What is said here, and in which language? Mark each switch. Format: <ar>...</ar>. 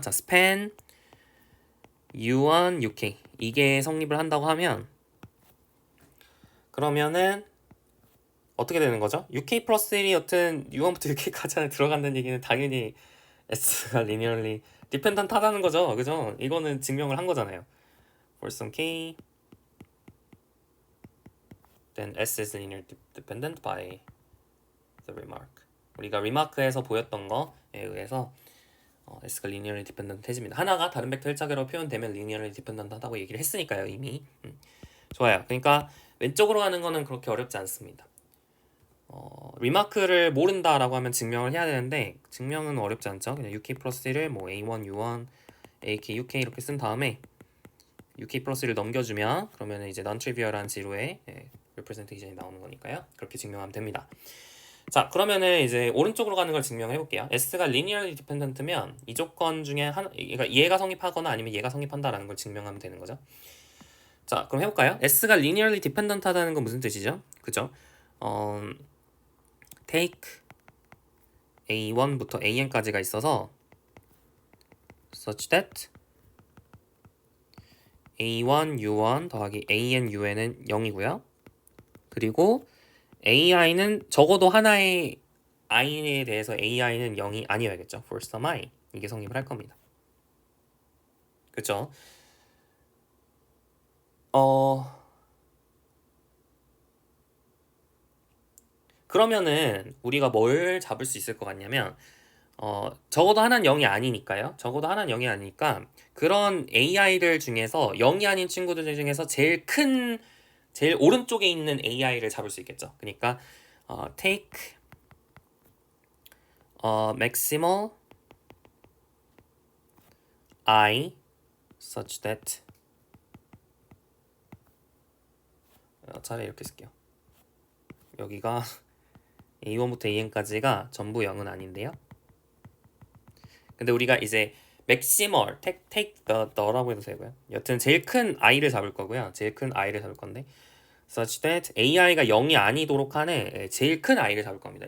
<ko>자, span u1 uk 이게 성립을 한다고 하면 그러면은 어떻게 되는 거죠? uk 플러스 1이 여튼 u1부터 uk까지 안에 들어간다는 얘기는 당연히 s가 linearly dependent 하다는 거죠. 그죠? 이거는 증명을 한 거잖아요.</ko> <en>for some k then s is linearly dependent by the remark.</en> <ko>우리가 remark에서 보였던 거에 의해서 s가 linearly dependent 해집니다. 하나가 다른 벡터 1차계로 표현되면 linearly dependent 하다고 얘기를 했으니까요. 이미. 좋아요. 그러니까 왼쪽으로 가는 거는 그렇게 어렵지 않습니다. 리마크를 모른다라고 하면 증명을 해야 되는데 증명은 어렵지 않죠. 그냥 UK 플러스 1을 뭐 A1, U1, AK, UK 이렇게 쓴 다음에 UK 플러스 1을 넘겨주면 그러면 이제 non-trivial한 지로의 representation이 나오는 거니까요. 그렇게 증명하면 됩니다. 자, 그러면은 이제 오른쪽으로 가는 걸 증명해 볼게요. S가 linearly dependent면 이 조건 중에 하나, 그러니까 얘가 성립하거나 아니면 얘가 성립한다라는 걸 증명하면 되는 거죠. 자, 그럼 해볼까요? S가 linearly dependent 하다는 건 무슨 뜻이죠? 그죠? take a1부터 an까지가 있어서</ko> <en>such that</en> <ko>a1, u1 더하기 an, un은 0이고요. 그리고 ai는 적어도 하나의 i에 대해서 ai는 0이 아니어야겠죠.</ko> <en>for some i</en> <ko>이게 성립을 할 겁니다. 그쵸? 그러면은 우리가 뭘 잡을 수 있을 것 같냐면 적어도 하나는 0이 아니니까요. 적어도 하나는 0이 아니니까 그런 AI들 중에서 0이 아닌 친구들 중에서 제일 오른쪽에 있는 AI를 잡을 수 있겠죠. 그러니까</ko> <en>take maximal I such that</en> <ko>차라리 이렇게 쓸게요. 여기가 A1부터 AN까지가 전부 0은 아닌데요. 근데 우리가 이제 maximal,</ko> <en>take the</en> <ko>라고 해도 되고요. 여튼 제일 큰 i를 잡을 거고요. 제일 큰 i를 잡을 건데</ko> <en>such that</en> <ko>AI가 0이 아니도록 하는 제일 큰 i를 잡을 겁니다.</ko>